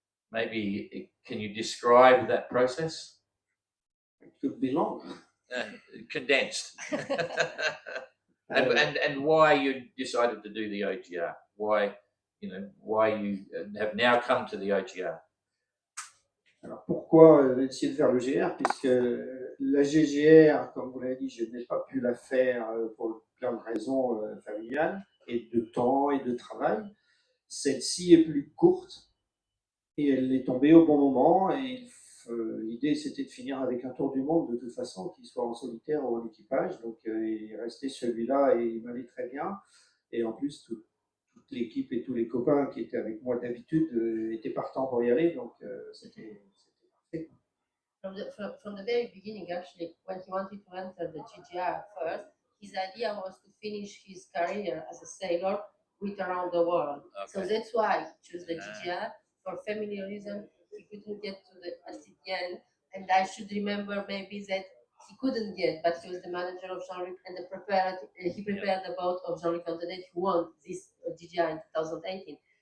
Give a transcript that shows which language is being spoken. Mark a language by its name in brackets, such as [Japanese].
[English] Maybe can you describe that process? It could be long. Condensed. and why you decided to do the OGR? Why you have now come to the OGR? [French] Alors pourquoi essayer de faire le GR? Puisque la GGR, comme vous l'avez dit, je n'ai pas pu la faire pour plein de raisons familiales et de temps et de travail. Celle-ci est plus courte et elle est tombée au bon moment, et l'idée c'était de finir avec un tour du monde de toute façon, qu'il soit en solitaire ou en équipage. Donc il restait celui-là et il m'allait très bien, et en plus toute l'équipe et tous les copains qui étaient avec moi d'habitude étaient partants pour y aller, donc c'était parfait. [English] From the very beginning, actually, when he wanted to enter the GGR first, his idea was to finish his career as a sailor with around the world. Okay. So that's why he chose the GGR. For family reasons, he couldn't get to at the end, and I should remember maybe that he couldn't get, but he was the manager of Jean-Luc, and he prepared the boat of Jean-Luc Antonet, who won this GGR in 2018.